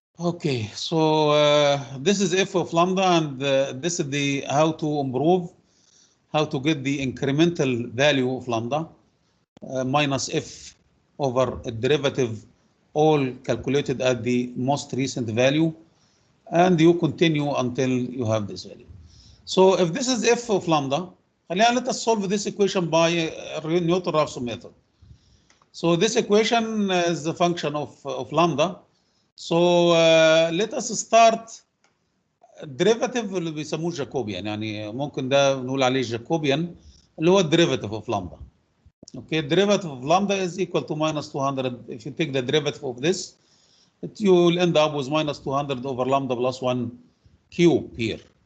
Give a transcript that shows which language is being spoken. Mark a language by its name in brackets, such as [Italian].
[English] Okay, so this is f of lambda, and this is the how to improve, how to get the incremental value of lambda minus f over a derivative, all calculated at the most recent value, and you continue until you have this value. So if this is f of lambda, let us solve this equation by Newton-Raphson method. So this equation is the function of lambda. So let us start derivative [Arabic] اللي بيسموه جاكوبيان، يعني ممكن ده نقول عليه جاكوبيان اللي هو الديريفاتيف اوف لامدا. [English] Okay, derivative of lambda is equal to minus 200. If you take the derivative of this, you will end up with minus 200 over lambda plus 1 cube here.